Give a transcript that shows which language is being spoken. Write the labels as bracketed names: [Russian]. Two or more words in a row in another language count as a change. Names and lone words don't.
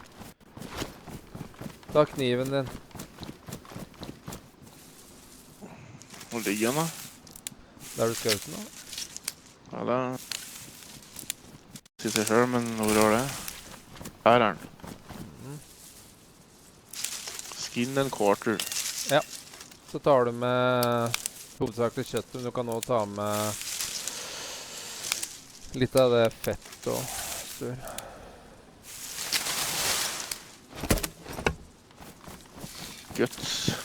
[Norwegian] Ta kniven din. Hvor ligger den da? Der du skjøt den nå. Ja, det sier seg selv, men hvor var det? Her er den. [English] Skin and quarter. [Norwegian] Ja. Så tar du med hovedsakelig kjøttet, men du kan også ta med litt av det fett og sur. Guts.